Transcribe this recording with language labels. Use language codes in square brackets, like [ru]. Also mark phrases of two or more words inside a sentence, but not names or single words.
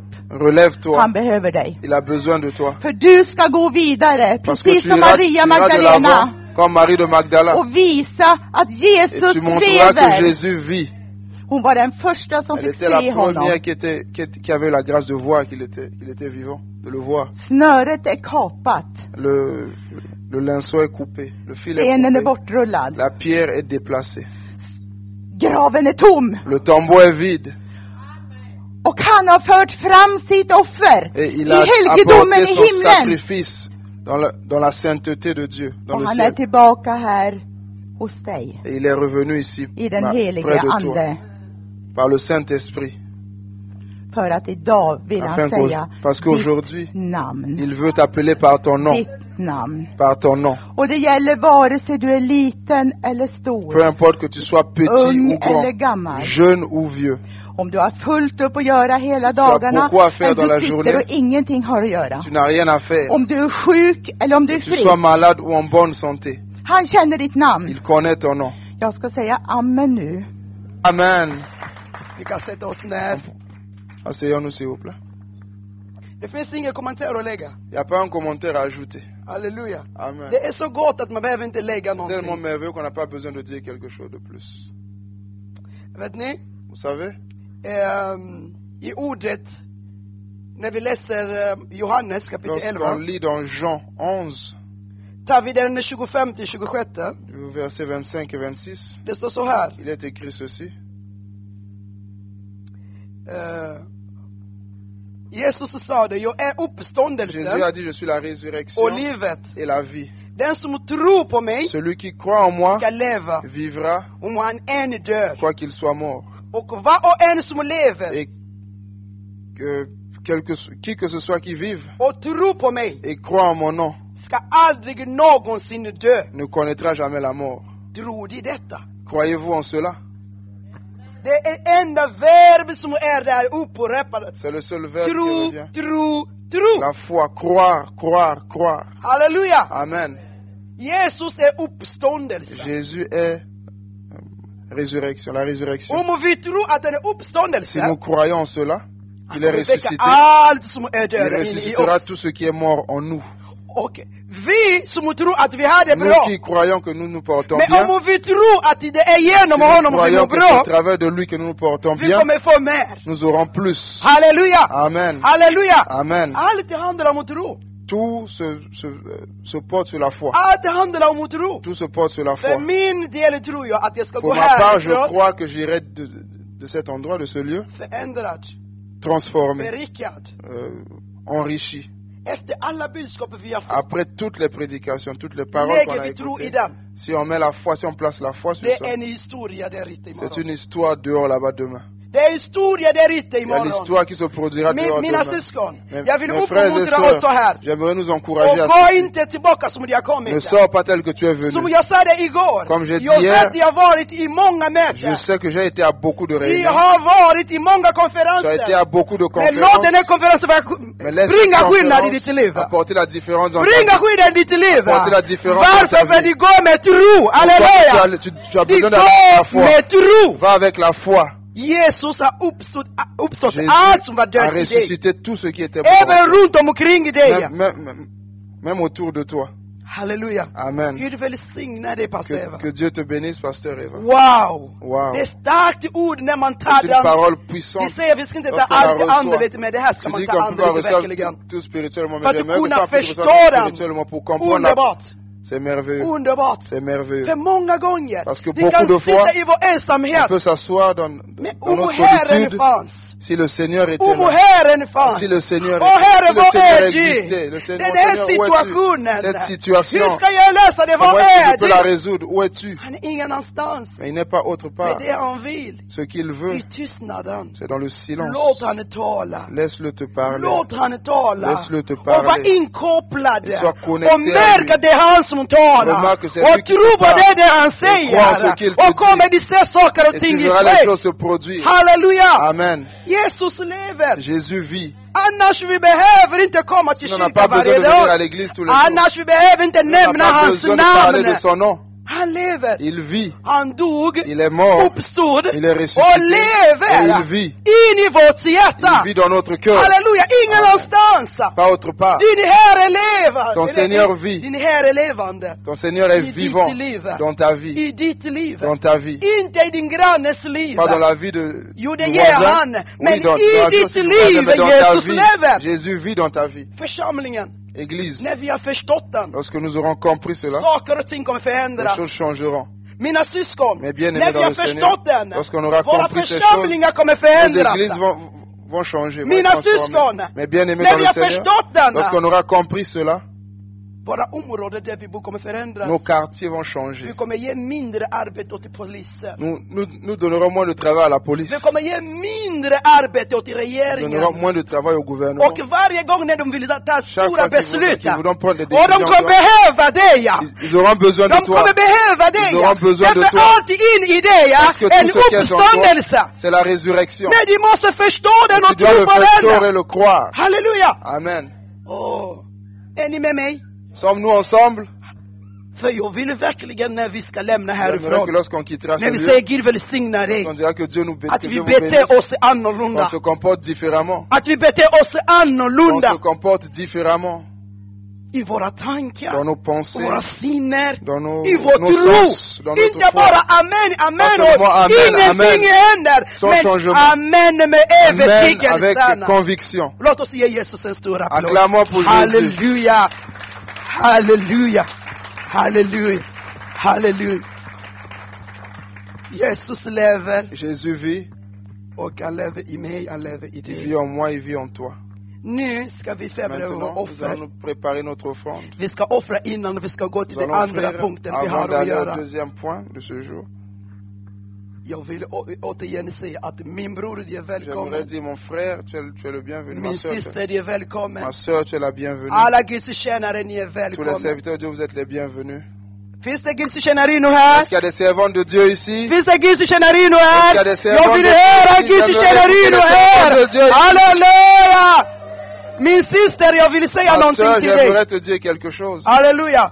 [fr] Relève-toi. [sv] Han behöver dig. [fr] Il a besoin de toi. [sv] För du ska gå vidare, [fr] Parce que [sv] precis [fr] tu [sv] som [fr] iras Maria de Magdalena. l'avant comme Marie de Magdala. [sv] Och visa att [fr] Et [sv] Jesus [fr] tu montreras que [sv] lever. [fr] Jésus vit. [sv] Hon var den första som [fr] Elle [sv] fick [fr] était la [sv] se honom. [fr] première qui avait la grâce de voir qu'il était vivant, de le voir. [sv] Snöret är kapat. [fr] Le linceau est coupé, le fil est [sv] Stenen är [fr] coupé, [sv] bortrullad. [fr] la pierre est déplacée, [sv] Graven är tom. [fr] le tombeau est vide. [sv] Och han har fört fram sitt offer [fr] Et il [sv] i [fr] a [sv] helgedomen [fr] apporté [sv] i [fr] son [sv] himlen. [fr] sacrifice dans la sainteté de Dieu, dans [sv] Och [fr] le [sv] han är [fr] ciel. [sv] tillbaka här hos dig. [fr] Et il est revenu ici, [sv] I den [fr] près [sv] helige [fr] de toi, [sv] ande. [fr] par le Saint-Esprit. [sv] För att idag vill han [fr] Afin [sv] säga [fr] parce qu'aujourd'hui, [sv] ditt namn. [fr] il veut t'appeler par ton nom, [sv] Ditt namn. [fr] par ton nom. [sv] Och det gäller vare sig du är liten eller [fr] Peu [sv] stor. [fr] importe que tu sois petit [sv] Ung [fr] ou [sv] eller [fr] grand, [sv] gammal. [fr] jeune ou vieux. [sv] Om du har fullt upp att göra hela dagarna, men du sitter och ingenting har att göra. Om du är sjuk eller om du är frisk. Han känner ditt namn. Jag ska säga amen nu. Amen. Vi kan sätta oss ner. [fr] Asseyons-nous s'il vous plaît. [sv] Det finns ingen kommentar att lägga. [fr] Il n'y a pas un commentaire à ajouter. Alléluia. Amen. [sv] Det är så gott att man behöver inte lägga någonting. [fr] Tellement merveilleux qu'on n'a pas besoin de dire quelque chose de plus. [sv] Vet ni? [fr] Vous savez? [sv] I ordet, när vi läser Johannes kapitel 11. [fr] On lit dans Jean 11. [sv] Tar vi den 25-26. [fr] Verset 25 et 26. [sv] Det står så här. [fr] Il est écrit ceci. [sv] Jesus sa det, jag är uppståndelsen. [fr] Jésus a dit, je suis la résurrection [sv] och livet. [fr] Et la vie. [sv] Den som tror på mig, [fr] celui qui croit en moi, [sv] ska leva, [fr] vivra, [sv] om han än dör. [fr] Quoi qu'il soit mort. [sv] Och var och en som lever, [fr] et qui que ce soit qui vive, [sv] och tror på mig, [fr] et croit en mon nom, [sv] ska aldrig någonsin dö. [fr] Ne connaîtra jamais la mort. [sv] Tror ni detta? [fr] Croyez-vous en cela? [sv] Det är enda verb som är där upprepat. [fr] C'est le seul verbe qui revient. [sv] Tro. [fr] La foi, croire. [sv] Halleluja. Amen. Jesus är uppståndelse. [fr] Jésus est résurrection, la résurrection. [sv] Om vi tror att han är uppståndelse, [fr] si nous croyons en cela, il est ressuscité. Il ressuscitera tout ce qui est mort en nous. Okay. [sv] Vi som tror att vi har det bra. [fr] Nous qui croyons que nous nous portons bien. [sv] Men om vi tror att det är genom honom vi mår bra. [fr] C'est à travers de lui que nous nous portons bien. [sv] Vi kommer få mer. [fr] Nous aurons plus. [sv] Halleluja. Amen. Halleluja. Amen. Allt handlar om tro. [fr] Tout se porte sur la foi. [sv] Allt handlar om tro. [fr] Tout se porte sur la foi. [sv] För min del tror jag att jag ska gå här. [fr] Pour ma part, je crois que j'irai de cet endroit, de ce lieu, transformé, enrichi. Après toutes les prédications, toutes les paroles qu'on a écoutées, si on met la foi, si on place la foi sur ça, c'est une histoire dehors là-bas demain. [sv] Det är historia där ute imorgon. Det är [fr] l'histoire qui se produira dehors [sv] mina syskon, jag vill uppmuntra oss så här. [fr] J'aimerais nous encourager [sv] och gå inte tillbaka som du har kommit. [fr] Ne sors pas tel que tu es venu. [sv] Som jag sa det igår. [fr] Comme j'ai dit hier, [sv] jag har varit i många möten. [fr] Je sais que j'ai été à beaucoup de réunions. [sv] Jag har varit i många konferenser. [fr] Tu as été à beaucoup de conférences. [sv] Men låt den här konferensen bringa skillnad i ditt liv. [fr] Apporter la différence dans [sv] bringa skillnad i ditt liv. [fr] Apporter la différence dans ta vie. [sv] Varför de går med tro? Halleluja. [fr] Tu as besoin d'avoir la foi. [sv] Med tro. [fr] Va avec la foi. [sv] Jesus har uppstått allt som var dött i dig. [fr] Ressuscité tout ce qui était [sv] även runt omkring dig. [fr] Même autour de toi. [sv] Halleluja. Amen. Gud välsigna dig, pastor Eva. [fr] Que Dieu te bénisse, pasteur Eva. Wow. [sv] Det är starkt ord när man tar den. [fr] C'est une parole puissante. [sv] Vi säger vi ska inte ta allt andligt, men det här ska man ta andligt verkligen. [fr] Tout spirituellement, [sv] för att kunna förstå den. [fr] Pour comprendre. [sv] Underbart. [fr] C'est merveilleux. [sv] Underbart. [fr] C'est merveilleux. [sv] För många gånger. [fr] Parce que beaucoup de fois, on peut s'asseoir dans notre solitude. Si le Seigneur était là, si le Seigneur existait, le Seigneur cette situation, comment tu peux la résoudre? Où es-tu? Mais il n'est pas autre part. Ce qu'il veut, c'est dans le silence. Laisse-le te parler. Laisse-le te parler. Et sois connecté à lui. Remarque que c'est lui qui te parle. Crois en ce qu'il te dit. Et tu verras les choses se produire. [sv] Halleluja. Amen. Jesus lever. [fr] Jésus vit. [sv] Annars vi behöver inte komma till kyrkan varje dag. Annars vi behöver inte nämna hans namn. Han lever. [fr] Il vit. [sv] Han dog. [fr] Il est mort. [sv] Uppstod. [fr] Il est ressuscité. [sv] Och lever. [fr] Et il vit. [sv] In i vårt hjärta. [fr] Il vit dans notre cœur. [sv] Halleluja. Ingen annanstans. [fr] Pas autre part. [sv] Din Herre lever. [fr] Ton Seigneur vit. [sv] Din Herre levande. [fr] Ton Seigneur est vivant dans ta vie. [sv] I ditt liv. [fr] Dans ta vie. [sv] Inte i din grannes liv. [fr] Pas dans la vie de [sv] jo, det ger han. Men i ditt liv Jesus lever. [fr] Jésus vit dans ta vie. [sv] Församlingen. [fr] Église. [sv] När vi har förstått den. [fr] Lorsque nous aurons compris cela. [sv] Saker och ting kommer förändras. [fr] Les choses changeront. [sv] Mina syskon, när vi har förstått den, våra församlingar kommer förändras. [fr] Vont changer, [sv] mina syskon, [fr] mais bien aimé [sv] när vi har förstått den, [fr] lorsqu'on aura compris cela, Nos quartiers vont changer. Nous donnerons moins de travail à la police. Nous donnerons moins de travail au gouvernement. Chaque fois qu'ils voudront prendre des décisions, ils auront besoin de toi. Ils auront besoin de toi. Parce que tout ce qui est en toi, c'est la résurrection. Tu dois le faire et le croire. Alléluia. Amen. [sv] Oh. Är ni med mig? [fr] Sommes-nous ensemble? [sv] För jag vill verkligen när vi ska lämna härifrån. När vi säger Gud välsigna dig. Att vi beter oss annorlunda. [fr] On se comporte différemment. [sv] Att vi beter oss annorlunda. [fr] On se comporte différemment. [sv] I våra tankar, [fr] dans nos pensées, [sv] våra sinner, i vår tro. Inte bara amen, amen och ingenting händer. Men amen med övertygelse. [fr] Avec conviction. [sv] Låt oss ge Jesus en stor applåd. [fr] Acclamons pour [sv] Halleluja. Halleluja. Halleluja. Halleluja. Jesus lever. [fr] Jésus vit. [sv] Och han lever i mig, han lever i dig. [fr] Il vit en moi, il vit en toi. [sv] Nu ska vi förbereda vår offer. [fr] Nous allons préparer notre offrande. [sv] Vi ska offra innan vi ska gå till den andra punkten vi har att göra. [fr] Deuxième point de ce jour. [sv] Jag vill återigen säga att min bror, du är välkommen. [fr] J'aimerais dire mon frère, tu es le bienvenu. [sv] Min syster, du är välkommen. [fr] Ma sœur, tu es la bienvenue. [sv] Alla Guds tjänare, ni är välkomna. [fr] Tous les serviteurs de Dieu, vous êtes les bienvenus. [sv] Finns det Guds tjänarino här? [fr] Est-ce qu'il y a des servants de Dieu ici? [sv] Finns det Guds tjänarino här? Jag vill höra Guds tjänarino här. Halleluja! Min syster, jag vill säga någonting till dig. [fr] J'aimerais te dire quelque chose. [sv] Halleluja.